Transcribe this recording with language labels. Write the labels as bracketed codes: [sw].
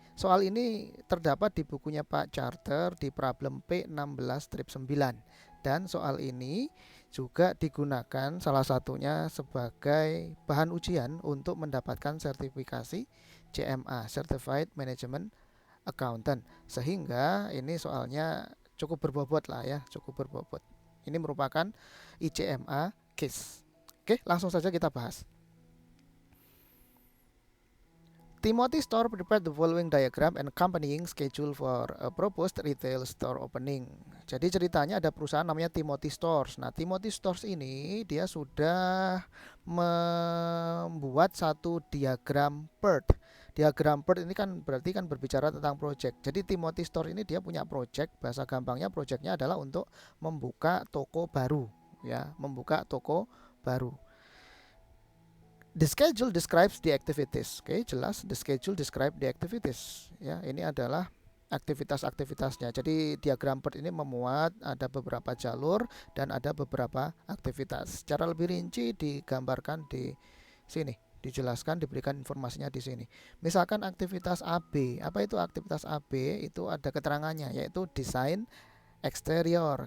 [id] Soal ini terdapat di bukunya Pak Charter di problem P16-9, dan soal ini juga digunakan salah satunya sebagai bahan ujian untuk mendapatkan sertifikasi CMA, Certified Management Accountant. Sehingga ini soalnya cukup berbobot lah ya, cukup berbobot. Ini merupakan ICMA case. Oke, langsung saja kita bahas. [en] Timothy Store prepared the following diagram and accompanying schedule for a proposed retail store opening. [id] Jadi ceritanya ada perusahaan namanya Timothy Stores. Nah, Timothy Stores ini dia sudah membuat satu diagram PERT. Diagram PERT ini kan berarti kan berbicara tentang project. Jadi Timothy Store ini dia punya project, bahasa gampangnya projectnya adalah untuk membuka toko baru, ya, membuka toko baru. [en] The schedule describes the activities. [id] Oke, jelas [en] the schedule describe the activities. [id] Ya, ini adalah aktivitas-aktivitasnya. Jadi diagram PERT ini memuat ada beberapa jalur dan ada beberapa aktivitas. Secara lebih rinci digambarkan di sini, dijelaskan, diberikan informasinya di sini. Misalkan aktivitas AB. Apa itu aktivitas AB? Itu ada keterangannya, yaitu desain eksterior.